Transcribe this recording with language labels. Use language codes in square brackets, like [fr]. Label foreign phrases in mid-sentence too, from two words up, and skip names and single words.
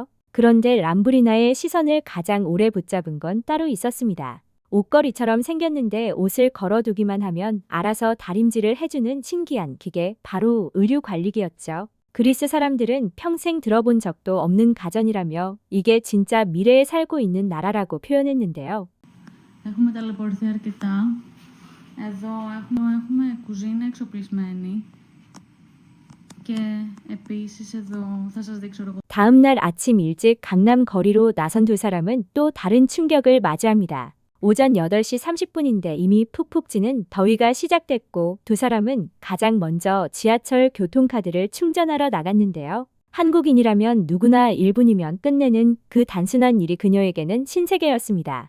[ko] 그런데 람브리나의 시선을 가장 오래 붙잡은 건 따로 있었습니다. 옷걸이처럼 생겼는데 옷을 걸어두기만 하면 알아서 다림질을 해주는 신기한 기계, 바로 의류관리기였죠. 그리스 사람들은 평생 들어본 적도 없는 가전이라며 이게 진짜 미래에 살고 있는 나라라고 표현했는데요. [el] Έχουμε ταλαιπωρηθεί αρκετά. Εδώ έχουμε κουζίνα εξοπλισμένη. Και επίσης εδώ θα σας δείξω εγώ. [ko] 다음 날 아침 일찍 강남 거리로 나선 두 사람은 또 다른 충격을 맞이합니다. 오전 8시 30분인데 이미 푹푹 찌는 더위가 시작됐고 두 사람은 가장 먼저 지하철 교통카드를 충전하러 나갔는데요. 한국인이라면 누구나 1분이면 끝내는 그 단순한 일이 그녀에게는 신세계였습니다.